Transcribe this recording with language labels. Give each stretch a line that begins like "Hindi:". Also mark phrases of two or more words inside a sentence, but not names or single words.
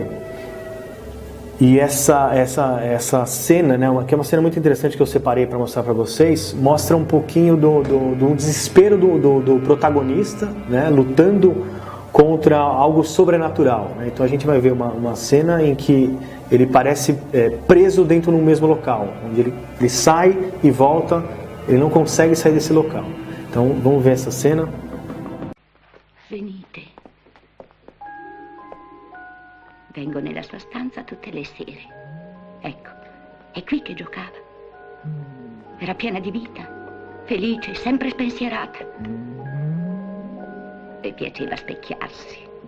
Portuguese: E essa cena, né, que é uma cena muito interessante que eu separei para mostrar para vocês, mostra um pouquinho do desespero do protagonista, né, lutando contra algo sobrenatural, né? Então a gente vai ver uma cena em que ele parece preso dentro do mesmo local, onde ele sai e volta, ele não consegue sair desse local. Então vamos ver essa cena.
Italian: Venite. Vengo nella sua stanza tutte le sere. Ecco, È qui che giocava. Era piena di vita, felice, sempre spensierata. Le piaceva specchiarsi.